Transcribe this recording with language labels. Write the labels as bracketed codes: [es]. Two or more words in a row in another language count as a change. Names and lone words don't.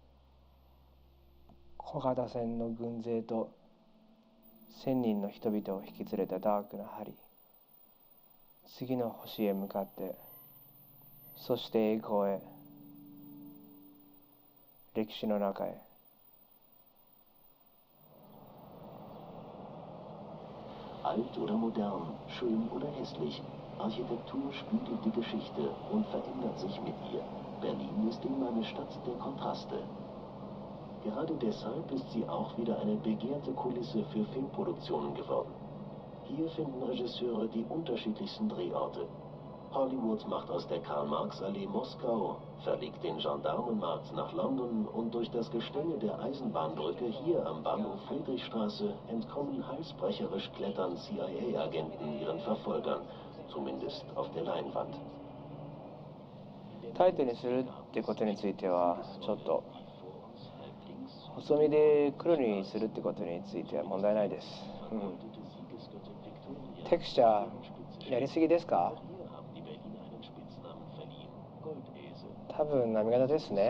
[ja] 小型船の軍勢と1000人の人々を引き連れたダークな針、次の星へ向かって、そして栄光へ、歴史の中へ。 [de] Alt oder modern, schön oder hässlich, Architektur spiegelt die Geschichte und verändert sich mit ihr. Berlin ist immer eine Stadt der Kontraste. Gerade deshalb ist sie auch wieder eine begehrte Kulisse für Filmproduktionen geworden. Hier finden Regisseure die unterschiedlichsten Drehorte. Hollywood macht aus der Karl-Marx-Allee Moskau, verlegt den Gendarmenmarkt nach London und durch das Gestänge der Eisenbahnbrücke hier am Bahnhof Friedrichstraße entkommen halsbrecherisch klettern CIA-Agenten ihren Verfolgern, zumindest auf der Leinwand. [ja] タイトにするってことについてはちょっと細身で黒にするってことについては問題ないです。テクスチャーやりすぎですか？多分波型ですね。